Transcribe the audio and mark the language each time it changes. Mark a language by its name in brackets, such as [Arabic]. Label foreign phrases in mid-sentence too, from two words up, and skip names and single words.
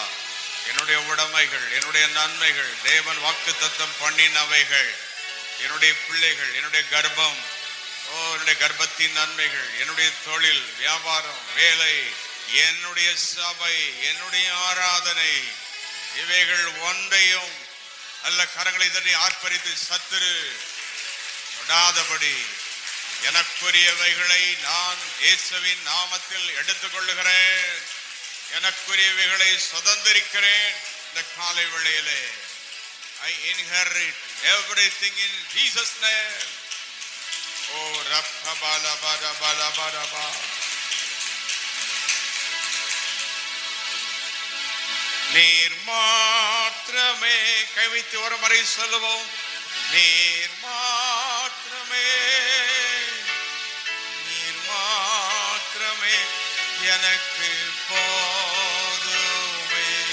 [Tamil] என்னுடைய உடைமைகள், என்னுடைய நன்மைகள், தேவன் வாக்கு தத்தம் பண்ணினவைகள், என்னுடைய பிள்ளைகள், என்னுடைய கர்ப்பம், என்னுடைய கர்ப்பத்தின் நன்மைகள், என்னுடைய தொழில், வியாபாரம், வேலை, என்னுடைய சபை, என்னுடைய ஆராதனை, இவைகள் ஒன்றையும் அல்ல கரங்களை தட்டி ஆர்ப்பரித்து சத்துரு தொடாதபடி எனக்குரியவைகளை நான் இயேசுவின் நாமத்தில் எடுத்துக்கொள்ளுகிறேன். எனக்குரியவைகளை சுதந்திரிக்கிறேன். இந்த காலை வேளையிலே [English] I inherit everything in Jesus' name. Oh, Rabba-ba-la-ba-da-ba-la-ba-da-ba. [Tamil] நீர் மாத்திரமே, கைவித்து ஒரு முறை சொல்லுவோம். நீர் மாத்திரமே, நீர் மாத்திரமே எனக்கு போதுமே.